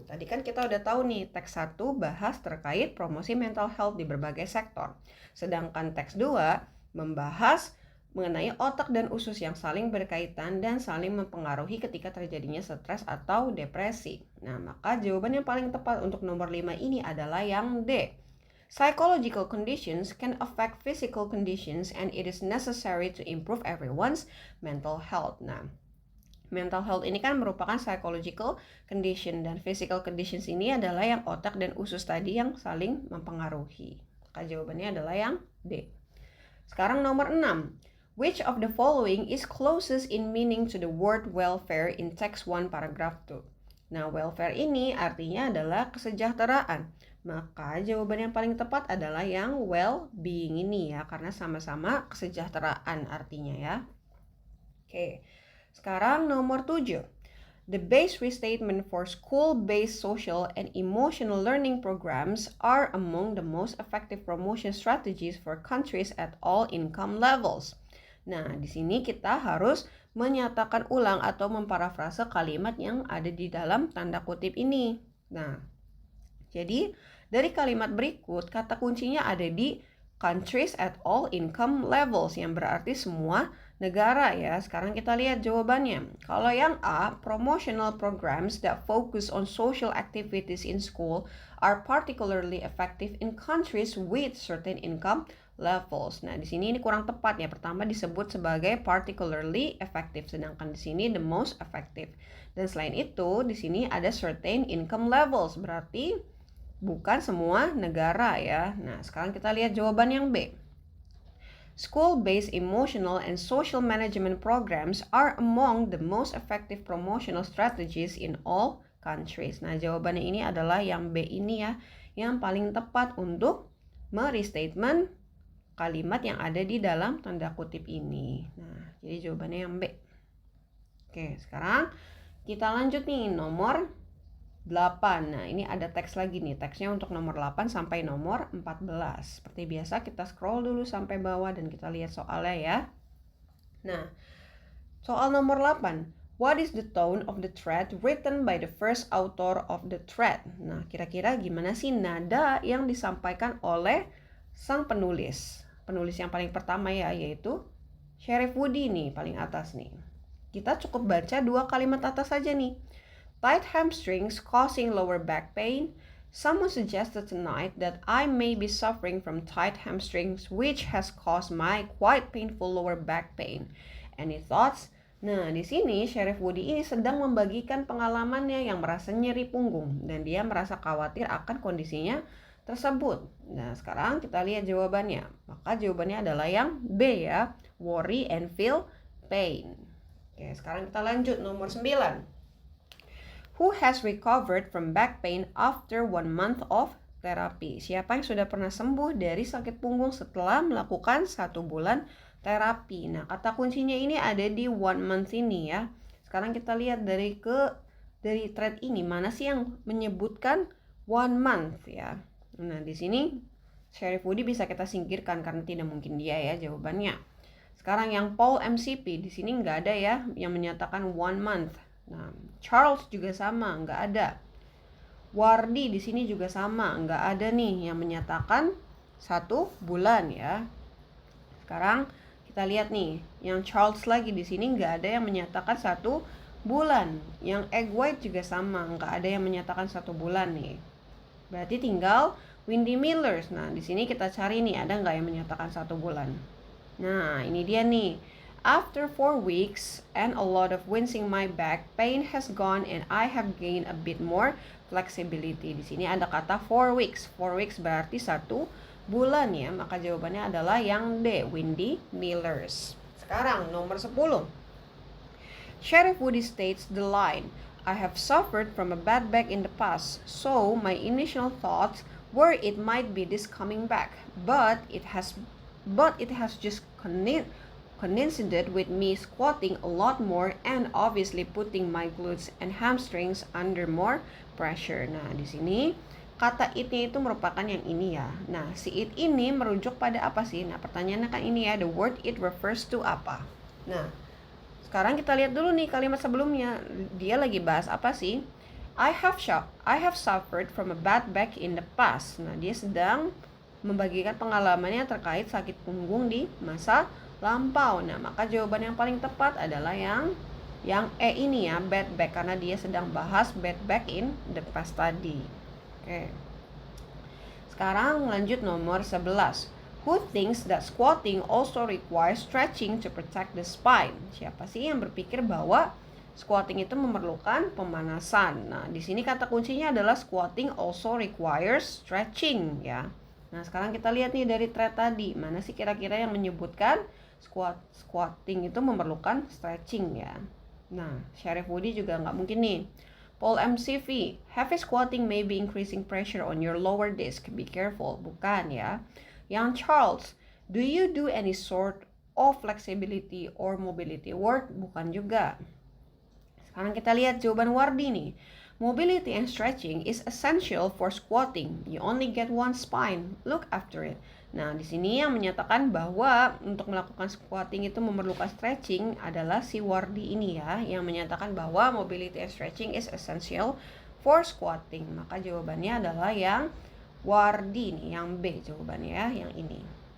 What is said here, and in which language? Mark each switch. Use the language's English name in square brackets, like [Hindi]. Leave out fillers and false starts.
[Indonesian] Tadi kan kita udah tahu nih, teks 1 bahas terkait promosi mental health di berbagai sektor. Sedangkan teks 2 membahas mengenai otak dan usus yang saling berkaitan dan saling mempengaruhi ketika terjadinya stres atau depresi. Nah, maka jawaban yang paling tepat untuk nomor 5 ini adalah yang D. [English] Psychological conditions can affect physical conditions and it is necessary to improve everyone's mental health. [Indonesian] Nah, mental health ini kan merupakan [English] psychological condition [Indonesian] dan [English] physical conditions [Indonesian] ini adalah yang otak dan usus tadi yang saling mempengaruhi. Maka jawabannya adalah yang D. Sekarang nomor 6. [English] Which of the following is closest in meaning to the word welfare in text 1 paragraph 2? [Indonesian] Nah, welfare ini artinya adalah kesejahteraan. Maka jawaban yang paling tepat adalah yang well-being ini ya, karena sama-sama kesejahteraan artinya ya. Oke, sekarang nomor 7. [English] The base restatement for school-based social and emotional learning programs are among the most effective promotion strategies for countries at all income levels. [Indonesian] Nah, di sini kita harus menyatakan ulang atau memparafrase kalimat yang ada di dalam tanda kutip ini. Nah, jadi dari kalimat berikut, kata kuncinya ada di [English] countries at all income levels, [Indonesian] yang berarti semua negara ya. Sekarang kita lihat jawabannya. Kalau yang A, [English] promotional programs that focus on social activities in school are particularly effective in countries with certain income levels. [Indonesian] Nah, di sini ini kurang tepat ya. Pertama disebut sebagai [English] particularly effective, [Indonesian] sedangkan di sini [English] the most effective. [Indonesian] Dan selain itu, di sini ada [English] certain income levels, [Indonesian] berarti bukan semua negara ya. Nah, sekarang kita lihat jawaban yang B. [English] School-based emotional and social management programs are among the most effective promotional strategies in all countries. [Indonesian] Nah, jawabannya ini adalah yang B ini ya, yang paling tepat untuk merestatement kalimat yang ada di dalam tanda kutip ini. Nah, jadi jawabannya yang B. Oke, sekarang kita lanjut nih nomor 8. Nah, ini ada teks lagi nih. Teksnya untuk nomor 8 sampai nomor 14. Seperti biasa kita scroll dulu sampai bawah dan kita lihat soalnya ya. Nah, soal nomor 8. [English] What is the tone of the thread written by the first author of the thread? [Indonesian] Nah, kira-kira gimana sih nada yang disampaikan oleh sang penulis? Penulis yang paling pertama ya, yaitu Sheriff Woody nih, paling atas nih. Kita cukup baca 2 kalimat atas saja nih. [English] Tight hamstrings causing lower back pain. Someone suggested tonight that I may be suffering from tight hamstrings which has caused my quite painful lower back pain. Any thoughts? [Indonesian] Nah, di sini Sheriff Woody ini sedang membagikan pengalamannya yang merasa nyeri punggung dan dia merasa khawatir akan kondisinya tersebut. Nah, sekarang kita lihat jawabannya. Maka jawabannya adalah yang B ya, [English] worry and feel pain. [Indonesian] Oke, sekarang kita lanjut nomor 9. [English] Who has recovered from back pain after 1 month of therapy? [Indonesian] Siapa yang sudah pernah sembuh dari sakit punggung setelah melakukan 1 bulan terapi? Nah, kata kuncinya ini ada di 1 month ini ya. Sekarang kita lihat dari thread ini mana sih yang menyebutkan 1 month ya. Nah, di sini Sheriff Woody bisa kita singkirkan karena tidak mungkin dia ya jawabannya. Sekarang yang Paul MCP, di sini nggak ada ya yang menyatakan 1 month. Nah, Charles juga sama, nggak ada. Wardi di sini juga sama, nggak ada nih yang menyatakan 1 bulan ya. Sekarang kita lihat nih, yang Charles lagi di sini nggak ada yang menyatakan 1 bulan. Yang Egg White juga sama, nggak ada yang menyatakan 1 bulan nih. Berarti tinggal Windy Millers. Nah, di sini kita cari nih, ada nggak yang menyatakan 1 bulan. Nah, ini dia nih. [English] After 4 weeks and a lot of wincing my back, pain has gone and I have gained a bit more flexibility. [Indonesian] Di sini ada kata 4 weeks. 4 weeks berarti 1 bulan ya. Maka jawabannya adalah yang D, Windy Millers. Sekarang nomor 10. [English] Sheriff Woody states the line, I have suffered from a bad back in the past, so my initial thoughts were it might be this coming back, but it has just coincided with me squatting a lot more and obviously putting my glutes and hamstrings under more pressure. [Indonesian] Nah, di sini kata it-nya itu merupakan yang ini ya. Nah, si it ini merujuk pada apa sih? Nah, pertanyaannya kan ini ya, [English] the word it refers to [Indonesian] apa? Nah, sekarang kita lihat dulu nih kalimat sebelumnya. Dia lagi bahas apa sih? [English] I have suffered from a bad back in the past. [Indonesian] Nah, dia sedang membagikan pengalamannya terkait sakit punggung di masa lampau. Nah, maka jawaban yang paling tepat adalah yang E ini ya, bad back, karena dia sedang bahas [English] bad back in the past [Indonesian] tadi. Oke. Sekarang lanjut nomor 11. [English] Who thinks that squatting also requires stretching to protect the spine? [Indonesian] Siapa sih yang berpikir bahwa squatting itu memerlukan pemanasan? Nah, di sini kata kuncinya adalah [English] squatting also requires stretching [Indonesian] ya. Nah, sekarang kita lihat nih dari thread tadi, mana sih kira-kira yang menyebutkan squatting itu memerlukan stretching ya. Nah, Sheriff Woody juga nggak mungkin nih. [English] Paul MCV, heavy squatting may be increasing pressure on your lower disc. Be careful. [Indonesian] Bukan ya. [English] Yang Charles, do you do any sort of flexibility or mobility work? [Indonesian] Bukan juga. Sekarang kita lihat jawaban Wardi nih. [English] Mobility and stretching is essential for squatting. You only get one spine. Look after it. [Indonesian] Nah, di sini yang menyatakan bahwa untuk melakukan squatting itu memerlukan stretching adalah si Wardi ini ya, yang menyatakan bahwa [English] mobility and stretching is essential for squatting. [Indonesian] Maka jawabannya adalah yang Wardi nih, yang B jawabannya ya, yang ini.